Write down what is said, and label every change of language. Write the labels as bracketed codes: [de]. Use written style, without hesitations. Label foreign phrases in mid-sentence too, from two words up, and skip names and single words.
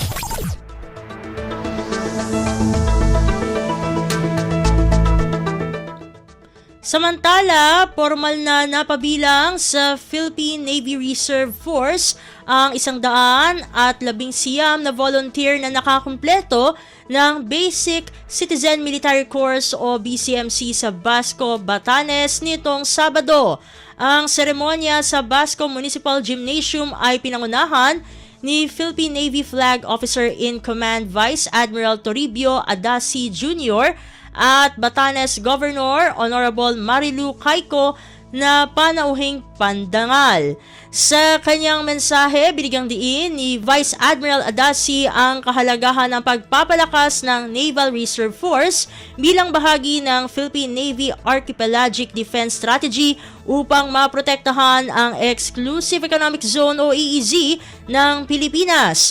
[tl] Samantala, formal na napabilang sa Philippine Navy Reserve Force ang 119 na volunteer na nakakumpleto ng Basic Citizen Military Course o BCMC sa Basco, Batanes nitong Sabado. Ang seremonya sa Basco Municipal Gymnasium ay pinangunahan ni Philippine Navy Flag Officer in Command Vice Admiral Toribio Adasi Jr. at Batanes Governor Honorable Marilu Caico na panauhing pandangal. Sa kanyang mensahe, binigyang diin ni Vice Admiral Adasi ang kahalagahan ng pagpapalakas ng Naval Reserve Force bilang bahagi ng Philippine Navy Archipelagic Defense Strategy upang maprotektahan ang Exclusive Economic Zone o EEZ ng Pilipinas.